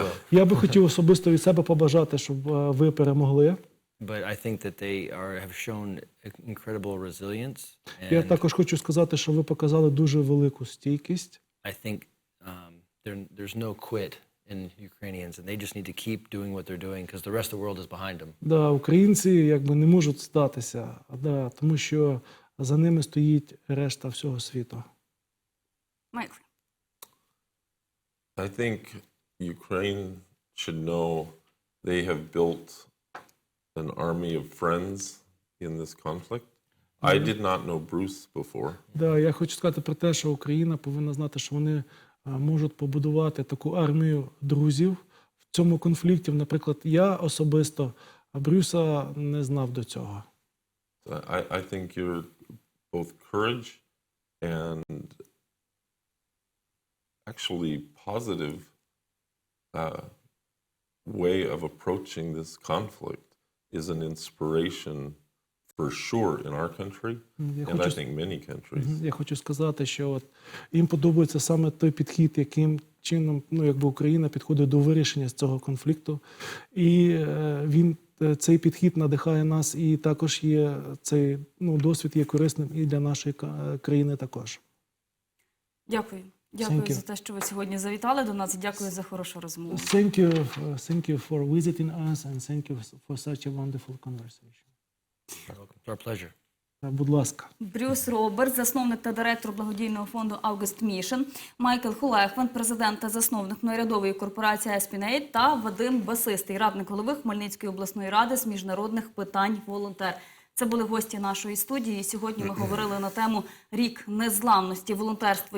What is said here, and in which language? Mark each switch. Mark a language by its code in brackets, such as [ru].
[uk] Я би хотів особисто від себе побажати, щоб ви перемогли. [en] But I think that they have shown incredible resilience. [uk] Я також хочу сказати, що ви показали дуже велику стійкість. [en] I think there's no quit in Ukrainians, and they just need to keep doing what they're doing because the rest of the world is behind them. [uk] Да, українці якби не можуть здатися, да, тому що за ними стоїть решта всього світу. Майк. [en] I think Ukraine should know they have built an army of friends in this conflict. I did not know Bruce before. [uk] Да, я хочу сказати про те, що Україна повинна знати, що вони можуть побудувати таку армію друзів в цьому конфлікті. Наприклад, я особисто Брюса не знав до цього. [en] I think you're both courage and actually positive way of approaching this conflict is an inspiration for sure in our country, and I think many countries. [uk] Я хочу сказати, що от їм подобається саме той підхід, яким чином, якби Україна підходить до вирішення цього конфлікту. І цей підхід надихає нас, і також є цей досвід є корисним і для нашої країни також. Дякую. Дякую за те, що ви сьогодні завітали до нас, і дякую за хорошу розмову. [en] Thank you for visiting us, and thank you for such a wonderful conversation. It's our pleasure. [uk] Будь ласка. Брюс Робертс, засновник та директор благодійного фонду August Mission, Майкл Хулехван, президент та засновник неурядової корпорації Espinate, та Вадим Басистий, радник голови Хмельницької обласної ради з міжнародних питань волонтер. Це були гості нашої студії. Сьогодні ми говорили на тему «Рік незламності. Волонтерство.